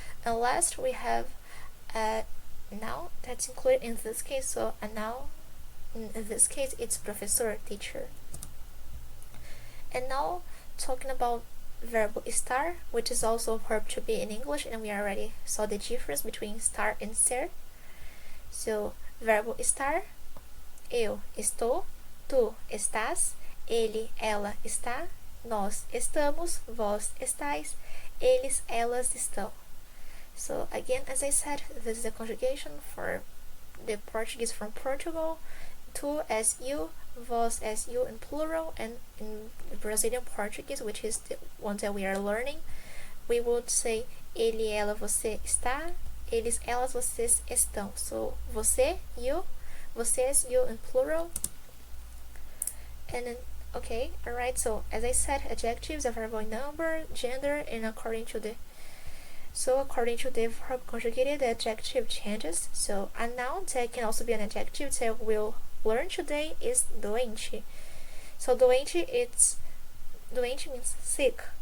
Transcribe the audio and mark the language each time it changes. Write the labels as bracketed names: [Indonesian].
[English] And last we have a noun that's included in this case, so a noun in this case it's professor, teacher. And now talking about verb estar, which is also a verb to be in English, and we already saw the difference between estar and ser. [Portuguese] So verbo estar, eu estou, tu estás, ele, ela está, nós estamos, vós estáis, eles, elas estão. [English] So again, as I said, this is a conjugation for the Portuguese from Portugal. Tu as you, vós as you in plural, and in Brazilian Portuguese, which is the one that we are learning, we would say [Portuguese] ele, ela, você está, eles, elas, vocês estão. [English] So você, you, vocês, you in plural. And then, okay, alright, so as I said, adjectives are verb in number, gender, and according to the verb conjugated, the adjective changes. So a noun that can also be an adjective that will learn today is doente. So doente means sick.